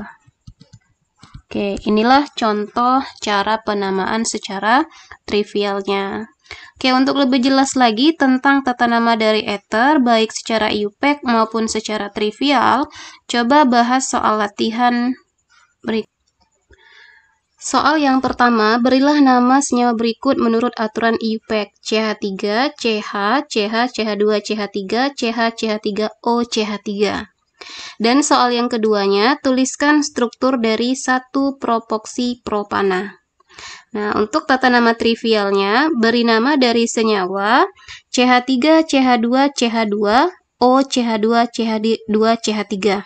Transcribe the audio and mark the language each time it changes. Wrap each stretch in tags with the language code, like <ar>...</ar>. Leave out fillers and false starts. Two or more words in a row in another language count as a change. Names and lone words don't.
<id>Oke, inilah contoh cara penamaan secara trivialnya. Oke, untuk lebih jelas lagi tentang tata nama dari ether, baik secara IUPAC maupun secara trivial, coba bahas soal latihan berikut. Soal yang pertama, berilah nama senyawa berikut menurut aturan IUPAC. CH3, CH, CH, CH2, CH3, CH, CH3O, CH3. Dan soal yang keduanya, tuliskan struktur dari satu propoksi propana. Nah, untuk tata nama trivialnya, beri nama dari senyawa CH3, CH2, CH2, O, CH2, CH2, CH3.</id>